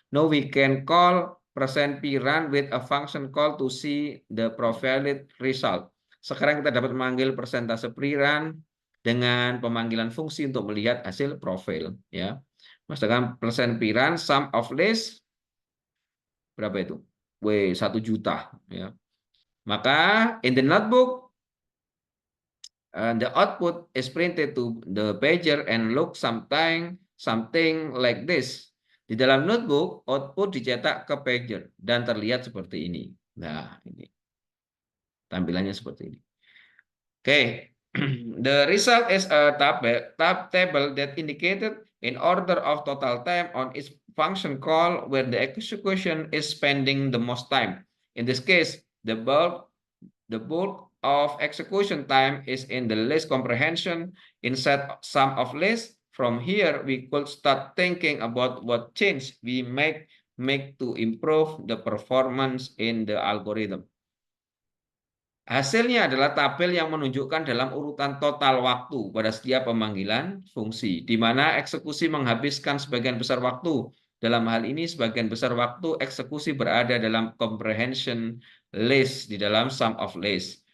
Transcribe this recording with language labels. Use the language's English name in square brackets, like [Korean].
[English] Now we can call %piran with a function call to see the profiled result. [Indonesian] Sekarang kita dapat memanggil persentase piran dengan pemanggilan fungsi untuk melihat hasil profil ya. Misalkan %piran sum of list berapa itu? 1 juta ya. Maka [English] in the notebook the output is printed to the pager and look something like this. [Indonesian] Di dalam notebook, output dicetak ke pager dan terlihat seperti ini. Nah, ini tampilannya seperti ini. [English] Oke, the result is a table that indicated in order of total time on each function call where the execution is spending the most time. In this case, the bulk of execution time is in the list comprehension inside sum of list. From here, we could start thinking about what change we make to improve the performance in the algorithm. [Indonesian] Hasilnya adalah tabel yang menunjukkan dalam urutan total waktu pada setiap pemanggilan fungsi, di mana eksekusi menghabiskan sebagian besar waktu. Dalam hal ini, sebagian besar waktu eksekusi berada dalam comprehension list, di dalam sum of list.